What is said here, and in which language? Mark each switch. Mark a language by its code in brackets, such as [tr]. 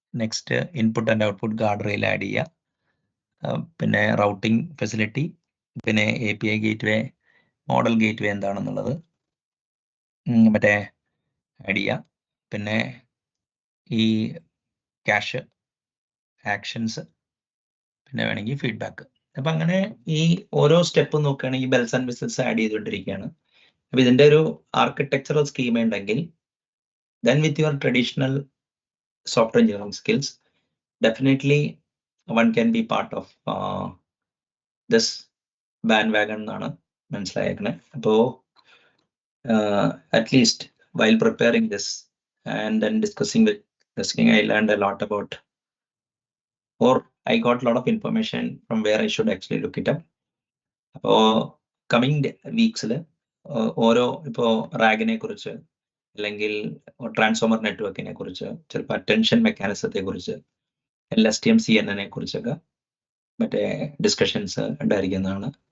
[ml] Next input and output guard rail add ചെയ്യുക, പിന്നെ routing facility, പിന്നെ API ഗേറ്റ്വേ, മോഡൽ ഗേറ്റ്വേ എന്താണെന്നുള്ളത് മറ്റേ ആഡ് ചെയ്യുക, പിന്നെ ഈ ക്യാഷ് ആക്ഷൻസ്, പിന്നെ വേണമെങ്കിൽ ഫീഡ്ബാക്ക്. അപ്പം അങ്ങനെ ഈ ഓരോ സ്റ്റെപ്പും നോക്കുകയാണെങ്കിൽ ബെൽസ് ആൻഡ് വിസിൽസ് ആഡ് ചെയ്തുകൊണ്ടിരിക്കുകയാണ്. അപ്പൊ ഇതിന്റെ ഒരു ആർക്കിടെക്ചറൽ സ്കീം ഉണ്ടെങ്കിൽ [en] then with your traditional software engineering skills definitely one can be part of this bandwagon [ml] എന്നാണ് മനസ്സിലായേക്കണേ. [en] അപ്പോൾ at least while preparing this and then discussing I learned a lot about, or I got a lot of information from where I should actually look it up. [ml] അപ്പോൾ coming വീക്സിൽ ഓരോ ഇപ്പോൾ റാഗിനെ കുറിച്ച് അല്ലെങ്കിൽ transformer നെറ്റ്വർക്കിനെ കുറിച്ച്, ചിലപ്പോൾ അറ്റൻഷൻ മെക്കാനിസത്തെ കുറിച്ച്, LSTM CNN കുറിച്ചൊക്കെ മറ്റേ ഡിസ്കഷൻസ് ഉണ്ടായിരിക്കുന്നതാണ്.